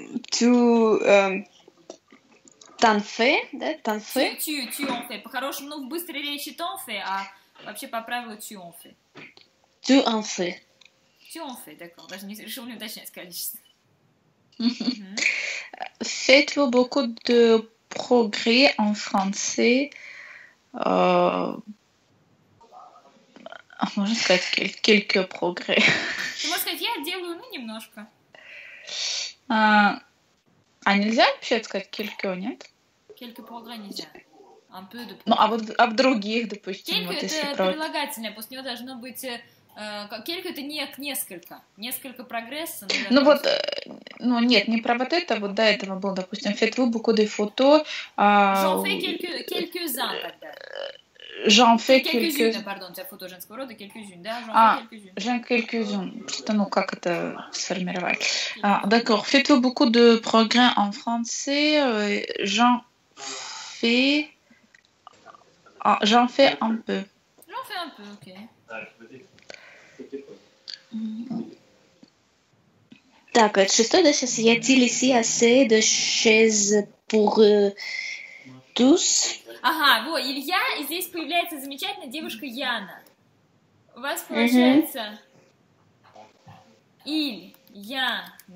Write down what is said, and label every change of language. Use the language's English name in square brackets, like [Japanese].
[French] Tu t'en fais, да? T'en fais? Tu en fais. [Russian] По-хорошему, ну, в быстрой речи [French] t'en fais, [Russian] а вообще по правилу [French] tu en fais. Tu en fais. Tu en fais, d'accord. [Russian] Даже не решил не уточнять количество. [French] Faites-vous beaucoup de progrès en français? [Russian] Можно сказать, [French] quelques progrès. [Russian] Ты можешь сказать, я делаю, ну, немножко. А нельзя вообще сказать [French] quelques, [Russian] нет? [French] Quelques progrès нельзя. Un peu de progrès. [Russian] Ну, а в других, допустим, [French] Quelques [Russian] вот если это про... прилагательное, после него должно быть... Quelques это не несколько. Несколько прогресса. Ну вот, ну нет, не про вот это, вот до этого был, допустим, [French] faites-vous beaucoup de photos. J'en fais quelques-uns [Russian] тогда. [French] J'en fais Quelques-unes, pardon, [Russian] у тебя фото женского рода, [French] quelques-unes, [Russian] да? [French] J'en fais quelques-unes. J'en quelques-unes. [Russian] Что, ну, как это сформировать? [French] D'accord. Faites-vous beaucoup de progrès en français? J'en fais un peu. J'en fais un peu, ok. [Russian] Так, это шестой, да, сейчас? [French] Y a-t-il ici assez de chaises pour tous? [Russian] Ага, вот, Илья, и здесь появляется замечательная девушка Яна. У вас получается Ильяна.